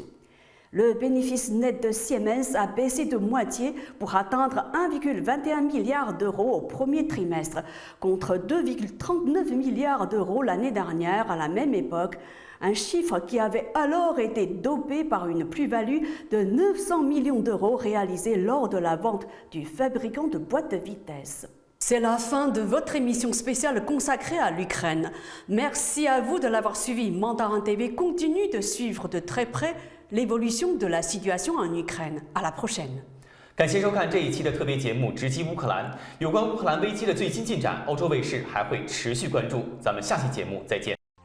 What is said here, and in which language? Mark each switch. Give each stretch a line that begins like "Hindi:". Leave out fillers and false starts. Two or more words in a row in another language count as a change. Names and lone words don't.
French: Le bénéfice net de Siemens a baissé de moitié pour atteindre 1,21 milliard d'euros au premier trimestre, contre 2,39 milliards d'euros l'année dernière à la même époque, un chiffre qui avait alors été dopé par une plus-value de 900 millions d'euros réalisée lors de la vente du fabricant de boîtes de vitesse. C'est la fin de votre émission spéciale consacrée à l'Ukraine. Merci à vous de l'avoir suivi. Mandarin TV continue de suivre de très près l'évolution de la situation en Ukraine. À la prochaine.
Chinese: 感谢收看这一期的特别节目《直击乌克兰》。有关乌克兰危机的最新进展，欧洲卫视还会持续关注。咱们下期节目再见。